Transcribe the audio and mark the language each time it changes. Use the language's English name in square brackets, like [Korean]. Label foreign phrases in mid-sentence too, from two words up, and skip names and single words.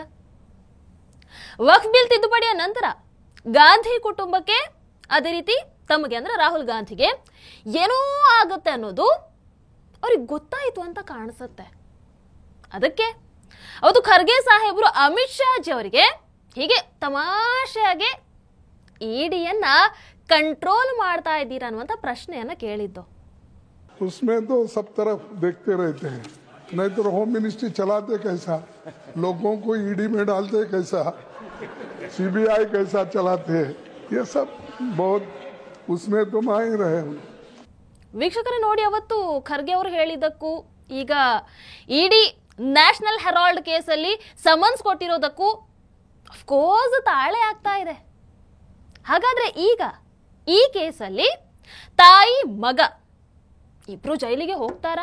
[Kannada] ವಕ್ಫ್ ಬಿಲ್ ತಿದ್ದುಪಡಿಯ ನಂತರ ಗಾಂಧಿ ಕುಟುಂಬಕ್ಕೆ, ಅದೇ ರೀತಿ ತಮಗೆ ಅಂದ್ರೆ ರಾಹುಲ್ ಗಾಂಧಿಗೆ ಏನೋ ಆಗುತ್ತೆ ಅನ್ನೋದು ಅವ್ರಿಗೆ ಗೊತ್ತಾಯಿತು ಅಂತ ಕಾಣಿಸುತ್ತೆ. ಅದಕ್ಕೆ ಅವತ್ತು ಖರ್ಗೆ ಸಾಹೇಬರು ಅಮಿತ್ ಶಾ ಜಿ ಅವರಿಗೆ ಹೀಗೆ ತಮಾಷೆಯಾಗಿ ಇಡಿಯನ್ನ ಕಂಟ್ರೋಲ್ ಮಾಡ್ತಾ ಇದ್ದೀರಾ ಅನ್ನುವಂತ ಪ್ರಶ್ನೆಯನ್ನ ಕೇಳಿದ್ದು. [Hindi] उसमें तो सब तरफ देखते रहते हैं, नहीं तो [English] home ministry [Hindi] चलाते कैसा, लोगों को ईडी में डालते कैसा, सीबीआई कैसा चलाते हैं, ये सब बहुत उसमें तो माहिर है. [Kannada] ವೀಕ್ಷಕರೇ ನೋಡಿ, ಅವತ್ತು ಖರ್ಗೆ ಅವರು ಹೇಳಿದ್ದಕ್ಕೂ ಈಗ ಇಡಿ ನ್ಯಾಷನಲ್ ಹೆರಾಲ್ಡ್ ಕೇಸಲ್ಲಿ ಸಮನ್ಸ್ ಕೊಟ್ಟಿರೋದಕ್ಕೂ [English] of course [Kannada] ತಾಳೆ ಆಗ್ತಾ ಇದೆ. ಹಾಗಾದ್ರೆ ಈಗ ಈ ಕೇಸಲ್ಲಿ ತಾಯಿ ಮಗ ಇಬ್ರು ಜೈಲಿಗೆ ಹೋಗ್ತಾರಾ?